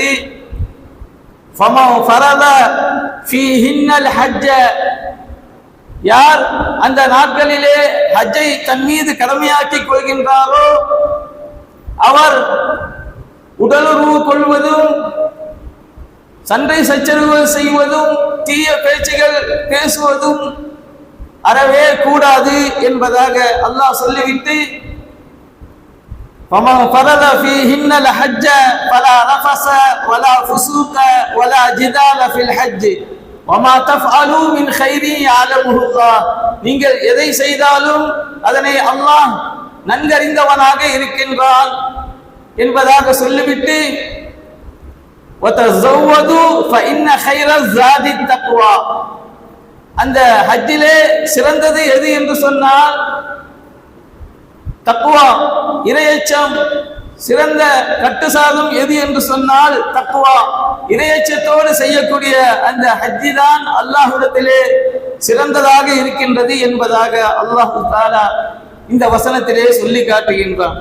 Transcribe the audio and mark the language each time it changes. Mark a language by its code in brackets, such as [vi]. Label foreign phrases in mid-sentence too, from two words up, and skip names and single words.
[ar] فمن فرض فيهن الحج, [ta] யார் அந்த நாட்களிலே ஹஜ்ஜை தன் மீது கடமையாக்கி கொள்கின்றாரோ அவர் உடலுறவு கொள்வதும் சண்டை சச்சரவுகள் செய்வதும் தீய பேச்சுகள் பேசுவதும் அறவே கூடாது என்பதாக அல்லாஹ் சொல்லிவிட்டு, [ar] فَمَنْ فَرَضَ فِيهِنَّ الْحَجَّ فَلَا رَفَثَ وَلَا فُسُوقَ وَلَا جِدَالَ فِي الْحَجِّ وَمَا تَفْعَلُوا مِنْ خَيْرٍ يَعْلَمُهُ اللَّهُ. [ta] நீங்கள் எதை செய்தாலும் அதனை அல்லாஹ் நன்கறிந்தவனாக இருக்கின்றான் என்பதாக சொல்லிவிட்டு, [ar] وَتَزَوَّدُوا فَإِنَّ خَيْرَ الزَّادِ التَّقْوَى. [ta] அந்த ஹஜ்ஜிலே சிறந்தது எது என்று சொன்னால் தக்வா, இறையச்சம். சிறந்த கட்டுசாதம் எது என்று சொன்னால் தக்வா, இறையச்சத்தோடு செய்யக்கூடிய அந்த ஹஜ்ஜி தான் அல்லாஹ்விடத்திலே சிறந்ததாக இருக்கின்றது என்பதாக அல்லாஹ் தஆலா இந்த வசனத்திலே சொல்லி காட்டுகின்றான்.